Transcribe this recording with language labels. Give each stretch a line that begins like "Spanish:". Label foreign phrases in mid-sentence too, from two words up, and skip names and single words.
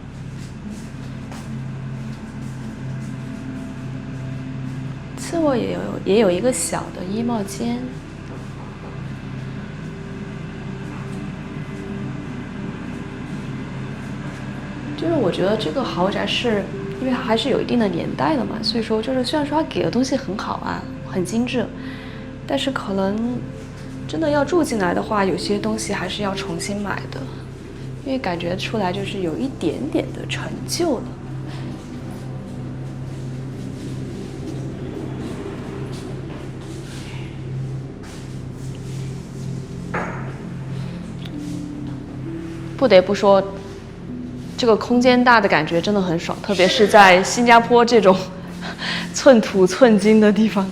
Chinese: 次臥也有一個小的衣帽間。就是我覺得這個豪宅是因為還是有一定的年代的嘛，所以說就是雖然說它給的東西很好啊，很精緻，但是可能真的要住進來的話，有些東西還是要重新買的，因為感覺出來就是有一點點的陳舊了。不得不說，這個空間大的感覺真的很爽，特別是在新加坡這種寸土寸金的地方。